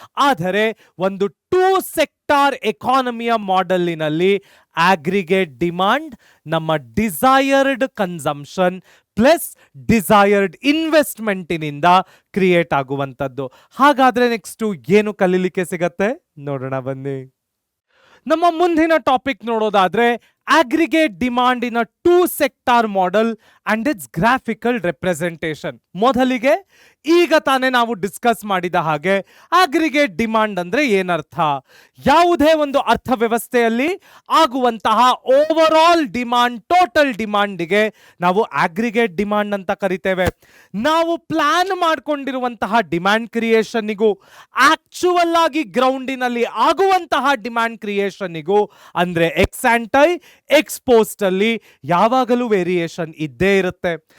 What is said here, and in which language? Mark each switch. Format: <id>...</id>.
<kn>ಆದರೆ ಒಂದು 2 sector ಎಕಾನಮಿಯ ಮಾಡೆಲಿನಲ್ಲಿ aggregate demand ನಮ್ಮ desired consumption plus desired ಇನ್ವೆಸ್ಟ್ಮೆಂಟಿನಿಂದ create ಆಗುವಂಥದ್ದು. ಹಾಗಾದ್ರೆ ನೆಕ್ಸ್ಟ್ ಏನು ಕಲೀಲಿಕ್ಕೆ ಸಿಗತ್ತೆ ನೋಡೋಣ ಬನ್ನಿ. ನಮ್ಮ ಮುಂದಿನ ಟಾಪಿಕ್ ನೋಡೋದಾದ್ರೆ</kn> <en>aggregate demand in a 2 sector model and its graphical representation.</en> <kn>ಮೊದಲಿಗೆ ಈಗ ತಾನೇ ನಾವು ಡಿಸ್ಕಸ್ ಮಾಡಿದ ಹಾಗೆ ಅಗ್ರಿಗೇಟ್ ಡಿಮಾಂಡ್ ಅಂದ್ರೆ ಏನರ್ಥ, ಯಾವುದೇ ಒಂದು ಅರ್ಥವ್ಯವಸ್ಥೆಯಲ್ಲಿ ಆಗುವಂತಹ ಓವರ್ ಆಲ್ ಡಿಮಾಂಡ್, ಟೋಟಲ್ ಡಿಮಾಂಡ್ಗೆ ನಾವು ಅಗ್ರಿಗೇಟ್ ಡಿಮಾಂಡ್ ಅಂತ ಕರಿತೇವೆ. ನಾವು ಪ್ಲಾನ್ ಮಾಡ್ಕೊಂಡಿರುವಂತಹ ಡಿಮಾಂಡ್ ಕ್ರಿಯೇಷನ್ನಿಗೂ ಆಕ್ಚುವಲ್ ಆಗಿ ಗ್ರೌಂಡಿನಲ್ಲಿ ಆಗುವಂತಹ ಡಿಮಾಂಡ್ ಕ್ರಿಯೇಷನ್ನಿಗೂ ಅಂದ್ರೆ ಎಕ್ಸ್ ಆಂಟೈ ಎಕ್ಸ್ ಪೋಸ್ಟ್ ಅಲ್ಲಿ ಯಾವಾಗಲೂ ವೇರಿಯೇಷನ್ ಇದ್ದೇ ಇರುತ್ತೆ.</kn>